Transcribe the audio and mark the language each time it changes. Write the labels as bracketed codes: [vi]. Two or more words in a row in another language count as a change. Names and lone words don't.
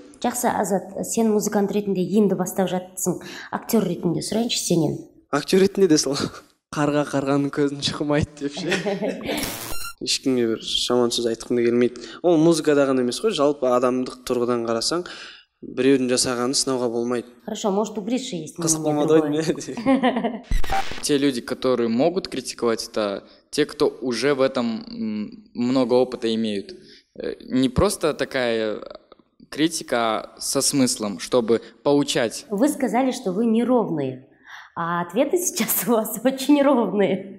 [kk] Жақсы, Азат, сен музыкант ретінде енді бастап жатсың. Актер ретінде сұрайыншы сенен. Актер ретінде де сол қарға қарғаның көзін шықмайды деп ше. Ешкімге бір жаман сөз айтқым келмейді. Ол музыкада ғана емес қой, жалпы адамдық тұрғыдан қарасаң, біреудің жасағанын сынауға болмайды. [ru] Хорошо, может, у Гриши есть [kk] Қызық болмады ғой. [ru] Те люди, которые могут критиковать, это те, кто уже в этом много опыта имеют. Не просто такая критика со смыслом, чтобы поучать. Вы сказали, что вы неровные, а ответы сейчас у вас очень ровные.